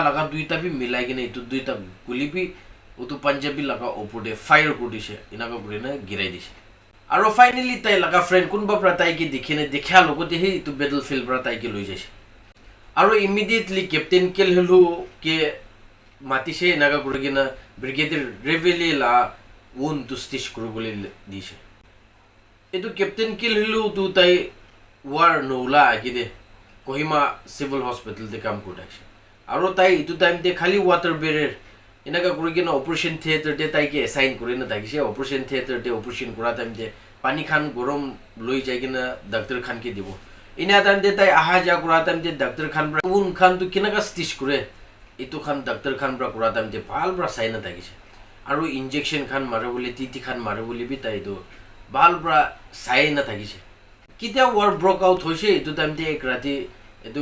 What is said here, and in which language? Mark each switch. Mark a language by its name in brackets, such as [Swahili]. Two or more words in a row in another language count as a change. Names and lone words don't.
[Naga Pidgin] laga duita bi milai gena itu duita guli bi utu Punjabi laga opode fire kudise inaga kuri na girai dise aro finally tai laga friend kunba pra tai ki dikhine dekhya logote hi itu battlefield pra tai ki loi jaise aro immediately captain kelhelu ke matise inaga kuri gena brigadier Revele la [English] wound to stitch [Naga Pidgin] kuru bole dise etu captain kelhelu tu tai war nola agide Kohima [English] civil hospital [Naga Pidgin] de kam kudakse aro tai itu time te khali [English] water barrier [Naga Pidgin] এনেকা কৰি কিনে অপাৰেশ্যন থিয়েটাৰতে তাইকে এছাইন কৰি নাথাকিছে অপাৰেশ্যন থিয়েটাৰতে অপাৰেশ্যন কৰা টাইমতে পানী খান গৰম লৈ যাই কিনে ডাক্তৰ খানকে দিব ইনা টাইমতে তাই আহা যোৱা কৰা টাইমতে ডাক্তৰ খান উন খানটো কেনেকা ষ্টিচ কৰে এইটো খান ডাক্তৰ খান কৰা টাইমতে ভাল পৰা চাই নাথাকিছে আৰু ইনজেকশ্যন খান মাৰে বুলি টিটি খান মাৰে বুলি বি তাইতো ভাল পৰা চাই নাথাকিছে কেতিয়া [English] war broke out [Naga Pidgin] হৈছে এইটো টাইমতে এক ৰাতি এইটো